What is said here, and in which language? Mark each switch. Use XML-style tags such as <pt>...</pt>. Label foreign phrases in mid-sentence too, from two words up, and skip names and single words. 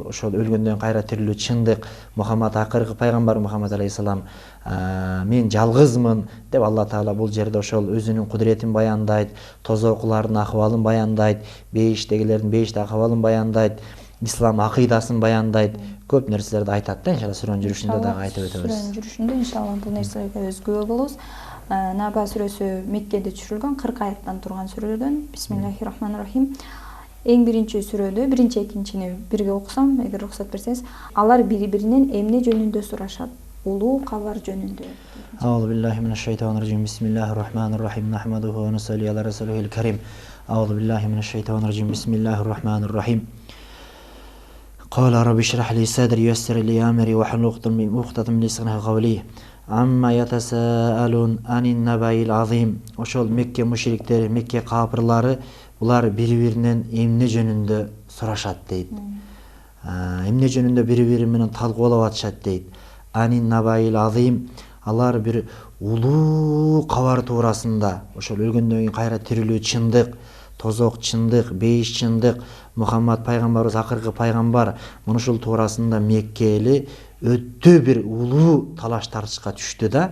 <ky>Ошол өлгөндөн кийин кайра тирилүү чындык. Мухаммад акыркы пайгамбар Мухаммад алейхиссалам мен жалгызмын деп Алла Таала бул жерде ошол өзүнүн кудуретин баяндайт, тозокулардын акыбалын баяндайт, бейиштегилердин бейиште акыбалын баяндайт, ислам акыйдасын баяндайт, көп нерселерди айтат да. Иншалла сүрөнүн жүрүшүндө дагы айтып өтөбүз. Сүрөнүн жүрүшүндө иншалла бул нерселерге өз күбө болобуз. Наба сүрөсү Меккеде түшүрүлгөн 40 аяттан турган сүрөлөрдөн.</ky> <ar>بسم الله الرحمن الرحيم.</ar> <ky>Эң биринчи сүрөдө биринчи экинчини бирге окусам, эгер уруксат берсеңиз, алар бири-биринен эмне жөнүндө сурашат? Улуу кабар жөнүндө.</ky> <ar>أعوذ بالله من الشيطان الرجيم. بسم الله الرحمن الرحيم. نحمده ونصلي على رسوله الكريم. أعوذ بالله من الشيطان الرجيم. بسم الله الرحمن الرحيم. قال رب اشرح لي صدري ويسر لي أمري واحلل عقدة من لساني قولي عما يتساءلون عن النبأ العظيم.</ar> <ky>Ошол Мекке мушриктери, Мекке капырлары булар бири-биринен эмне жөнүндө сурашат дейт. Эмне жөнүндө бири-бири менен талкуулап атышат дейт.</ky> <ar>عن النبإ العظيم,</ar> <ky>алар бир улуу кабар туурасында, ошол өлгөндөн кийин кайра тирилүү чындык, тозок чындык, бейиш чындык, Мухаммад пайгамбарыбыз акыркы пайгамбар, муну ушул туурасында Мекке эли өтө бир улуу талаш тартышка түштү да.</ky>